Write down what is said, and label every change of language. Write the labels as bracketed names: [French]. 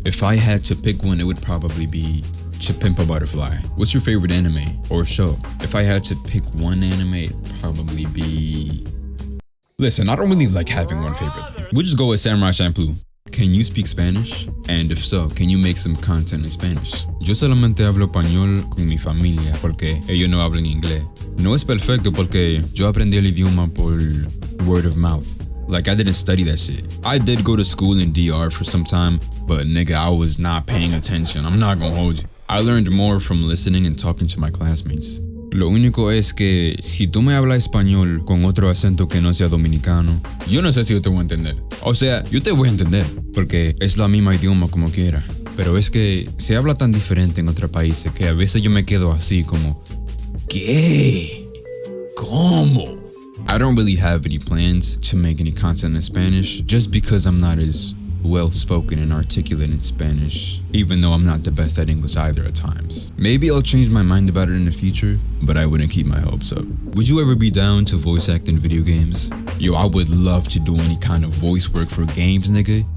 [English] If I had to pick one, it would probably be Pimp a Butterfly. What's your favorite anime or show? If I had to pick one anime, it'd probably be... Listen, I don't really like having one favorite thing. We'll just go with Samurai Champloo. Can you speak Spanish? And if so, can you make some content in Spanish? [Spanish] Yo solamente hablo español con mi familia porque ellos no hablan inglés. No es perfecto porque yo aprendí el idioma por word of mouth. [English] Like, I didn't study that shit. I did go to school in DR for some time, but nigga, I was not paying attention. I'm not gonna hold you. I learned more from listening and talking to my classmates. [Spanish] Lo único es que si tú me hablas español con otro acento que no sea dominicano, yo no sé si yo te voy a entender. O sea, yo te voy a entender, porque es la misma idioma como quiera. Pero es que se habla tan diferente en otros países que a veces yo me quedo así como, ¿qué? ¿Cómo? [English] I don't really have any plans to make any content in Spanish, just because I'm not as well-spoken and articulate in Spanish, even though I'm not the best at English either at times. Maybe I'll change my mind about it in the future, but I wouldn't keep my hopes up. Would you ever be down to voice act in video games? Yo, I would love to do any kind of voice work for games, nigga.